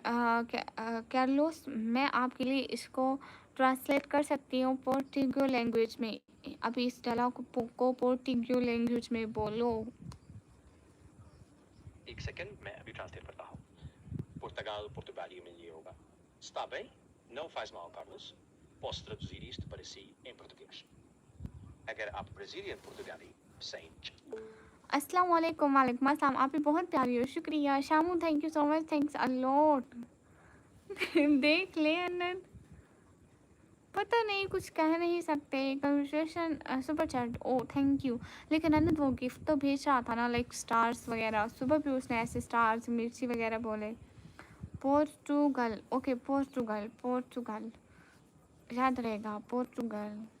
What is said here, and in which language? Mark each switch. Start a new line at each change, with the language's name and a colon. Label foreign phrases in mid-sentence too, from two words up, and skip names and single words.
Hindi: कैर्लोस, मैं आपके लिए इसको ट्रांसलेट कर सकती हूँ
English: portugo language
Hindi: में। अभी इस डायलॉग को
English: portugo language
Hindi: में बोलो। एक सेकंड, मैं अभी ट्रांसलेट करता हूँ। Portugal, Portugália में ये होगा,
Portuguese: está bem? Não faz mal, Carlos. Posso traduzir isto para si em português.
Hindi: अगर आप ब्राजीलियन पुर्तगाली सेंट।
Arabic: السلام عليكم. وعليكم السلام.
Hindi: आप भी बहुत प्यारी हो, शुक्रिया शामू,
English: thank you so much, thanks a lot.
Hindi: देख ले अनंत, पता नहीं कुछ कह नहीं सकते,
English: conversation super chat, oh thank you.
Hindi: लेकिन अनंत वो गिफ्ट तो भेज रहा था ना,
English: like stars
Hindi: वगैरह, सुबह भी उसने ऐसे स्टार्स मिर्ची वगैरह बोले। पोर्चुगल, ओके पोर्चुगल, पोर्चुगल याद रहेगा, पोर्चुगल।